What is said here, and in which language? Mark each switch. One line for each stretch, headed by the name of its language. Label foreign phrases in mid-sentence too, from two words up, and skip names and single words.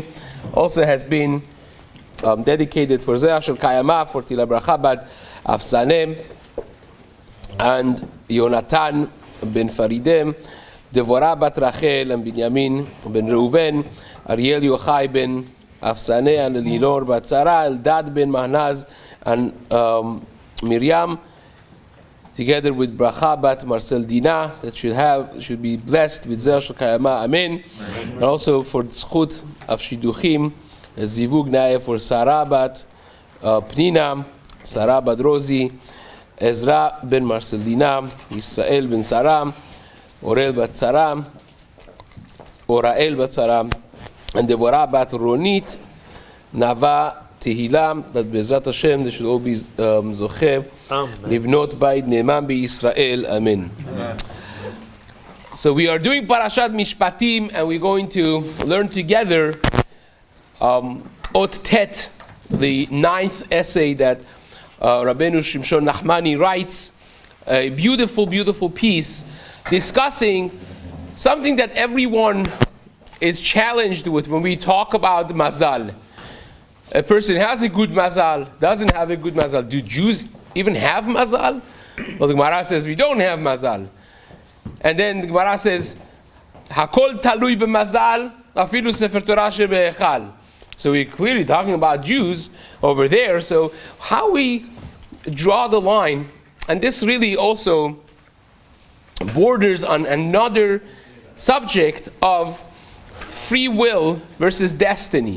English: Also has been dedicated for
Hebrew: זרע של קיימא,
English: for Tila Bracha Bat Afsanem, and Yonatan ben Faridem, Devorah Bat Rachel, and Binyamin ben Reuven, Ariel Yochai ben Afsaneh, and Elilor Bat Zera, Eldad ben Mahnaz, and Miriam, together with Bracha Bat Marcel Dina, that should be blessed with
Hebrew: זרע של קיימא,
English: Amen. And also for the Zchut of Shiduchim,
Hebrew: זיווג נאה
English: for Sarah Bat Pnina, Sarah Bat Rosi, Ezra ben Marcelina, Israel ben Sarah, Orel Bat Sarah, Orael Bat Sarah, and Devorah Bat Ronit, Nava Tehila, that
Hebrew: בעזרת השם,
English: they should all be Zochev,
Hebrew: לבנות בית נאמן בישראל,
English: Amen. So we are doing Parashat Mishpatim, and we're going to learn together
Hebrew: אות ט,
English: the 9th essay that Rabbeinu Shimshon Nachmani writes, a beautiful, beautiful piece discussing something that everyone is challenged with when we talk about mazal. A person has a good mazal, doesn't have a good mazal. Do Jews even have mazal? Well, the Gemara says we don't have mazal. And then the Gemara says,
Hebrew: הכל תלוי במזל, אפילו ספר תורה שבהיכל.
English: So we're clearly talking about Jews over there. So how we draw the line, and this really also borders on another subject of free will versus destiny.